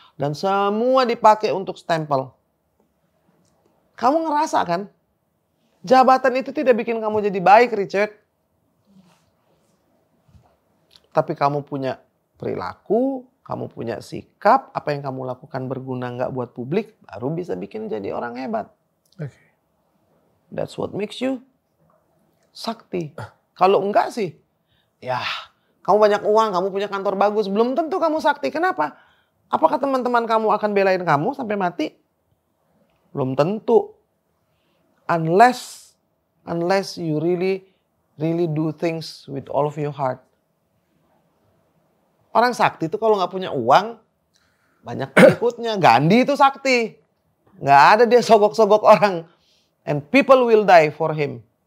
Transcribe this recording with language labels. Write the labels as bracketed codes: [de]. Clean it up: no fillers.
[id] Dan semua dipakai untuk stempel. Kamu ngerasa kan? Jabatan itu tidak bikin kamu jadi baik, Richard. Tapi kamu punya perilaku, kamu punya sikap, apa yang kamu lakukan berguna nggak buat publik, baru bisa bikin jadi orang hebat. Oke. [en] That's what makes you sakti. [id] Kalau enggak sih, ya kamu banyak uang, kamu punya kantor bagus, belum tentu kamu sakti. Kenapa? Apakah teman-teman kamu akan belain kamu sampai mati? Belum tentu. [en] Unless you really do things with all of your heart. [id] Orang sakti itu kalau nggak punya uang, banyak pengikutnya. Gandhi itu sakti. Nggak ada dia sogok-sogok orang. [en] And people will die for him.